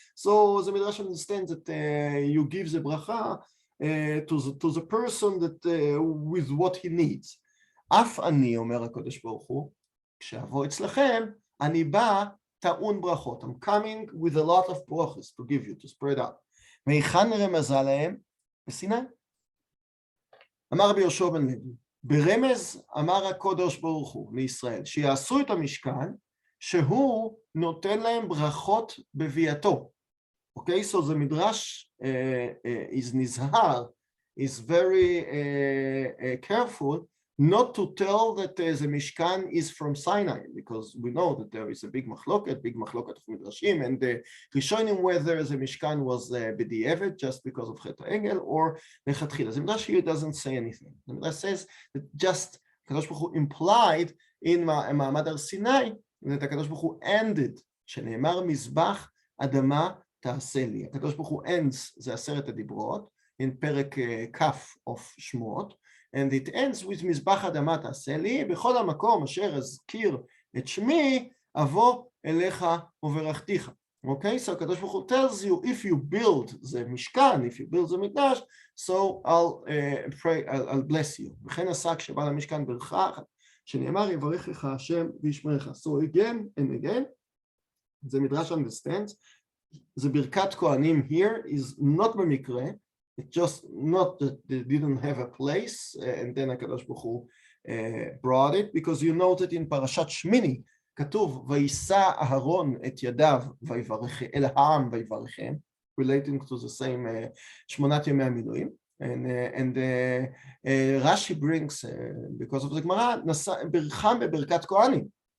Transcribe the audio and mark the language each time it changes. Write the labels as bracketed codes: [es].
[en] So the Midrash understands that you give the bracha to the person that with what he needs. [he] אף אני, אומר הקדוש ברוך הוא, כשאבוא אצלכם, אני בא טעון ברכות. [en] I'm coming with a lot of brachos to give you, to spread out. [he] מהיכן רמזה להם? בסיני. אמר רבי יהושע בן לוי, ברמז אמר הקדוש ברוך הוא לישראל, שיעשו את המשכן, שהוא נותן להם ברכות בביאתו. [en] Okay, so the Midrash is nizhar, is very careful not to tell that the Mishkan is from Sinai, because we know that there is a big machloket of Midrashim, and the Rishonim whether the Mishkan was b'di'evet just because of Chet HaEgel or lechatchila. The Midrash here doesn't say anything. The Midrash says that just Kadosh Baruch Hu implied in Ma'amad Har Sinai that Kadosh Baruch Hu ended, [he] שנאמר מזבח אדמה תעשה לי. הקדוש ברוך הוא ends זה 10 הדיברות in פרק כ' of שמות, [en] and it ends with [he] מזבח אדמה תעשה לי, בכל המקום אשר אזכיר את שמי, אבוא אליך וברכתיך. [en] Okay, so הקדוש ברוך הוא tells you, if you build the משכן, if you build the מקדש, so I'll pray, I'll bless you. [he] וכן עשה כשבא למשכן ברכה, שנאמר יברכך השם וישמרך. [en] So again and again, the Midrash understands, the ברכת כהנים here is not במקרה, it's just not that they didn't have a place, and then הקדוש ברוך הוא brought it, because you know that in פרשת שמיני, כתוב, [he] וישא אהרון את ידיו אל העם ויברכם, [en] relating to the same 8 ימי המילואים, and Rashi brings, because of the Gemara, [he] ברכם בברכת כהנים.